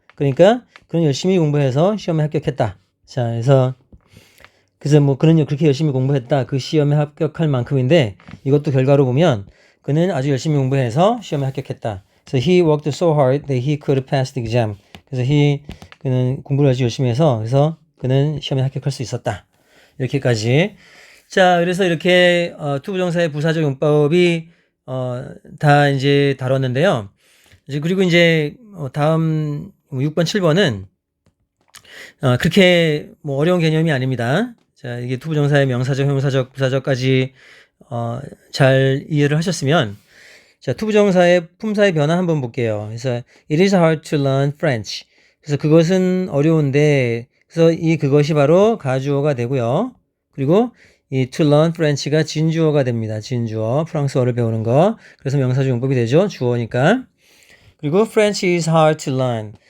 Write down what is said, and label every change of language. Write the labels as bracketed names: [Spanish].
[Korean] 그러니까 그는 열심히 공부해서 시험에 합격했다. 자, 그래서 뭐 그는 그렇게 열심히 공부했다. 그 시험에 합격할 만큼인데 이것도 결과로 보면 그는 아주 열심히 공부해서 시험에 합격했다. 그래서 [English] he worked so hard that he could pass the exam. [Korean] 그래서 그는 공부를 아주 열심히 해서 그래서 그는 시험에 합격할 수 있었다. 이렇게까지. 자, 그래서 이렇게 투부정사의 부사적 용법이 다 이제 다뤘는데요. 이제 그리고 이제 다음 6번, 7번은 그렇게 뭐 어려운 개념이 아닙니다. 자, 이게 투부정사의 명사적, 형용사적, 부사적까지 잘 이해를 하셨으면 자, 투부정사의 품사의 변화 한번 볼게요. 그래서 [English] it is hard to learn French. [Korean] 그래서 그것은 어려운데 그래서 그것이 바로 가주어가 되고요. 그리고 이 [English] to learn French [Korean] 가 진주어가 됩니다. 진주어. 프랑스어를 배우는 거. 그래서 명사적 용법이 되죠. 주어니까. 그리고 [English] French is hard to learn.